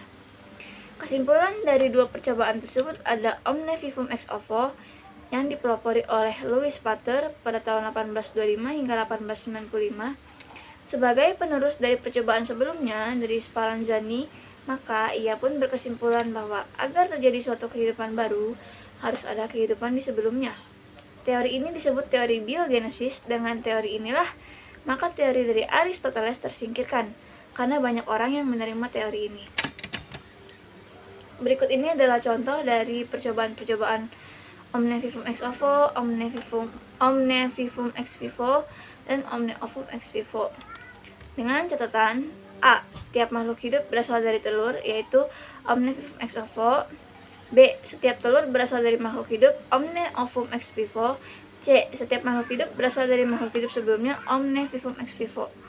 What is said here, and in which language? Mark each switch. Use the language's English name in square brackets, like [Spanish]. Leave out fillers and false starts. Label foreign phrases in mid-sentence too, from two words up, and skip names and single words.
[Indonesian] Kesimpulan dari dua percobaan tersebut ada [Latin] Omne Vivum ex Ovo [Indonesian] yang dipelopori oleh Louis Pater pada tahun 1825 hingga 1895 sebagai penerus dari percobaan sebelumnya dari Spallanzani, maka ia pun berkesimpulan bahwa agar terjadi suatu kehidupan baru, harus ada kehidupan di sebelumnya. Teori ini disebut teori biogenesis. Dengan teori inilah, maka teori dari Aristoteles tersingkirkan, karena banyak orang yang menerima teori ini. Berikut ini adalah contoh dari percobaan-percobaan [Latin] Omne Vivum ex Ovo, Omne Vivum ex Vivo, [Indonesian] dan [Latin] Omne Ovum ex Vivo. [Indonesian] Dengan catatan A. Setiap makhluk hidup berasal dari telur, yaitu [Latin] Omne Vivum ex Ovo. [Indonesian] B. Setiap telur berasal dari makhluk hidup, [Latin] Omne Ovum ex Vivo. [Indonesian] C. Setiap makhluk hidup berasal dari makhluk hidup sebelumnya, [Latin] Omne Vivum ex Vivo.